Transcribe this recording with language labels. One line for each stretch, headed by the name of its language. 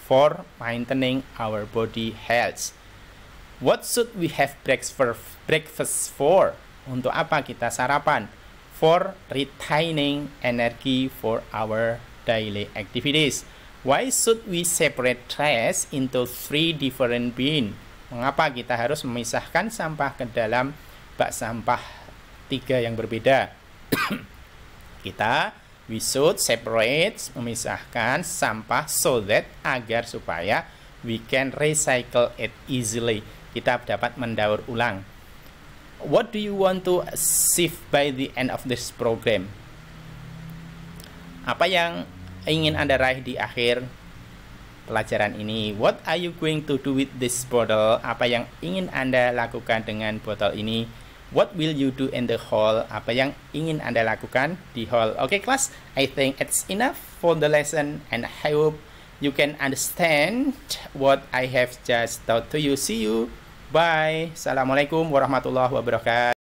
English: For maintaining our body health. What should we have breakfast for?
Indonesian: Untuk apa kita sarapan?
English: For retaining energy for our daily activities. Why should we separate trash into 3 different bins?
Indonesian: Mengapa kita harus memisahkan sampah ke dalam bak sampah 3 yang berbeda?
English: We should separate,
Indonesian: memisahkan sampah
English: so that,
Indonesian: agar supaya
English: we can recycle it easily.
Indonesian: Kita dapat mendaur ulang.
English: What do you want to achieve by the end of this program?
Indonesian: Apa yang ingin Anda raih di akhir pelajaran ini?
English: What are you going to do with this bottle?
Indonesian: Apa yang ingin Anda lakukan dengan botol ini?
English: What will you do in the hall?
Indonesian: Apa yang ingin Anda lakukan di hall?
English: Okay, class, I think it's enough for the lesson, and I hope you can understand what I have just taught to you. See you. Bye.
Arabic: Assalamualaikum warahmatullahi wabarakatuh.